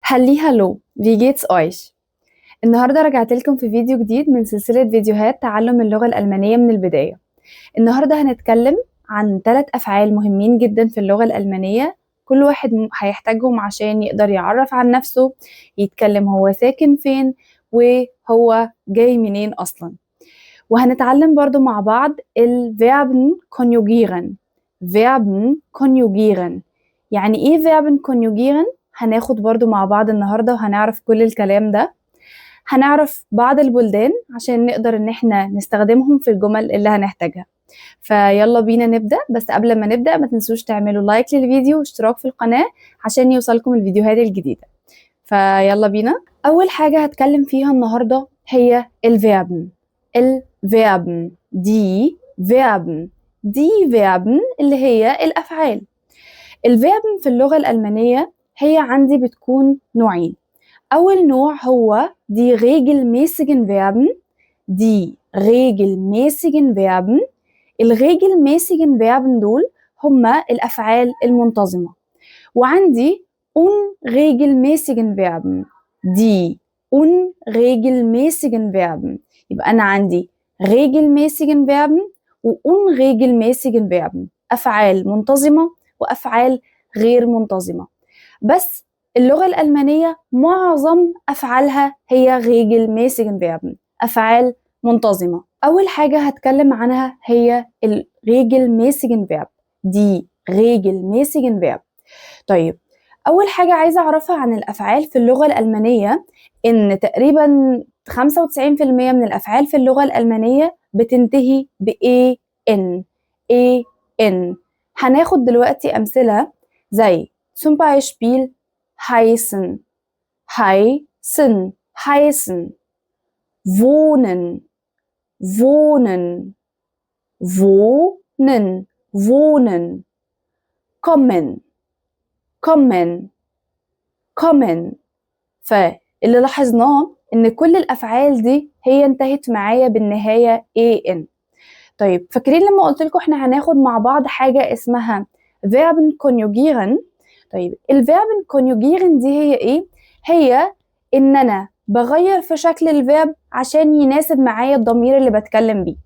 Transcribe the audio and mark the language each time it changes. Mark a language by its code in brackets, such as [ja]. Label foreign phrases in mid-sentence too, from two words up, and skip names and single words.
[de] Hallo, wie geht's euch؟ [ar] النهاردة رجعت لكم في فيديو جديد من سلسلة فيديوهات تعلم اللغة الألمانية من البداية. النهاردة هنتكلم عن 3 أفعال مهمين جدا في اللغة الألمانية، كل واحد هيحتاجهم عشان يقدر يعرف عن نفسه، يتكلم هو ساكن فين وهو جاي منين أصلا. وهنتعلم برضو مع بعض [de] Verben konjugieren. Verben konjugieren [ar] يعني ايه [de] Verben konjugieren؟ [ar] هناخد برضو مع بعض النهاردة وهنعرف كل الكلام ده. هنعرف بعض البلدان عشان نقدر ان احنا نستخدمهم في الجمل اللي هنحتاجها. فيلا بينا نبدأ، بس قبل ما نبدأ ما تنسوش تعملوا لايك للفيديو واشتراك في القناة عشان يوصلكم الفيديوهات الجديدة. فيلا بينا. أول حاجة هتكلم فيها النهاردة هي الفيربن. الفيربن دي فيربن اللي هي الأفعال. الفيربن في اللغة الألمانية هي عندي بتكون نوعين. أول نوع هو [de] die regelmäßigen Verben. die regelmäßigen Verben. الregelmäßigen Verben [ar] دول هما الأفعال المنتظمة. [de] وعندي unregelmäßigen Verben. die unregelmäßigen Verben. [ar] يبقى أنا عندي [de] regelmäßigen Verben [ar] و [de] unregelmäßigen Verben. [ar] أفعال منتظمة وأفعال غير منتظمة. بس اللغة الألمانية معظم أفعالها هي [de] regelmäßigen Verben، [ar] أفعال منتظمة. أول حاجة هتكلم عنها هي [de] regelmäßigen Verb. die regelmäßigen Verb. [ar] طيب، أول حاجة عايزة أعرفها عن الأفعال في اللغة الألمانية إن تقريبا 95% من الأفعال في اللغة الألمانية بتنتهي ب en. هناخد دلوقتي أمثلة زي [de] zum Beispiel heißen, wohnen, kommen. [ar] فاللي لاحظناه إن كل الأفعال دي هي انتهت معايا بالنهاية en. طيب، فاكرين لما قلت لكم احنا هناخد مع بعض حاجة اسمها [de] Verben konjugieren؟ [ar] طيب، [de] Verben konjugieren [ar] دي هي ايه؟ هي ان انا بغير في شكل الفيرب عشان يناسب معايا الضمير اللي بتكلم بيه.